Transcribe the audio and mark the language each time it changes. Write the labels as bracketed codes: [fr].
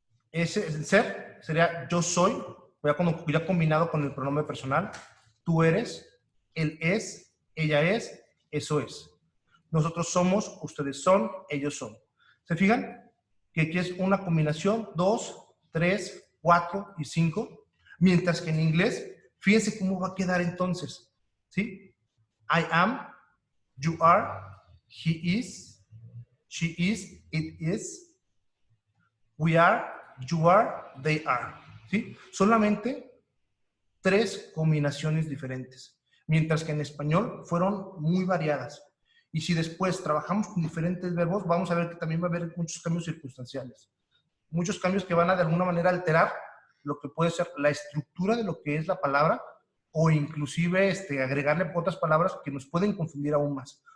[es] Ese el ser sería yo soy, ya combinado con el pronombre personal, tú eres, él es, ella es, eso es. Nosotros somos, ustedes son, ellos son. ¿Se fijan? Que aquí es una combinación 2, 3, 4 y 5, mientras que en inglés, fíjense cómo va a quedar entonces, ¿sí? [en] I am, you are, he is, she is, it is, we are, you are, they are. [es] ¿Sí? Solamente 3 combinaciones diferentes, mientras que en español fueron muy variadas. Y si después trabajamos con diferentes verbos, vamos a ver que también va a haber muchos cambios circunstanciales. Muchos cambios que van a de alguna manera alterar lo que puede ser la estructura de lo que es la palabra o inclusive agregarle otras palabras que nos pueden confundir aún más.